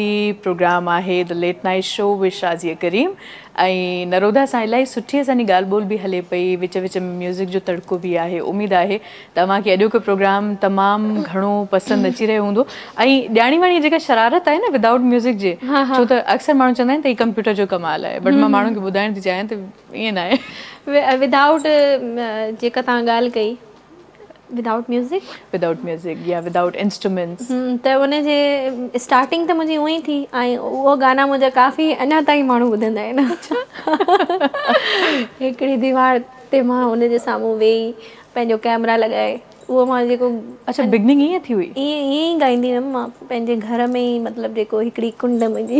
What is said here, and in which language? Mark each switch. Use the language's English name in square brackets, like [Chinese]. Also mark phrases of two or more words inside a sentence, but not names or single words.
[Sindhi] प्रोग्राम आहे द लेट नाइट शो विद शाज़िया करीम ऐं नरोदा सां इलाही सुठी असांजी ॻाल्हि ॿोल बि हले पई, विच विच में म्यूज़िक जो तड़को बि आहे। उमेदु आहे तव्हांखे अॼोको प्रोग्राम तमामु घणो पसंदि अची रहियो हूंदो। ऐं ॼाणी वाणी जेका शरारत आहे न [English] without music [Sindhi] जे, छो त अक्सर माण्हू चवंदा आहिनि त हीउ कंप्यूटर जो कमाल आहे, बट मां माण्हुनि खे ॿुधाइण थी चाहियां त ईअं न आहे। विदाउट जेका तव्हां ॻाल्हि कई, विदाउट म्यूज़िक या [English] without instruments, [Sindhi] त उनजे स्टार्टिंग त मुंहिंजी उअं ई थी। ऐं उहो गाना मुंहिंजा काफ़ी अञा ताईं माण्हू ॿुधंदा आहिनि। हिकिड़ी दीवार ते मां हुनजे साम्हूं वेही पंहिंजो कैमरा लॻाए, उहो मां जेको अच्छा बिगनिंग ईअं थी हुई, ईअं ई गाईंदी हुयमि मां पंहिंजे घर में ई, मतिलबु जेको हिकिड़ी कुंड मुंहिंजी।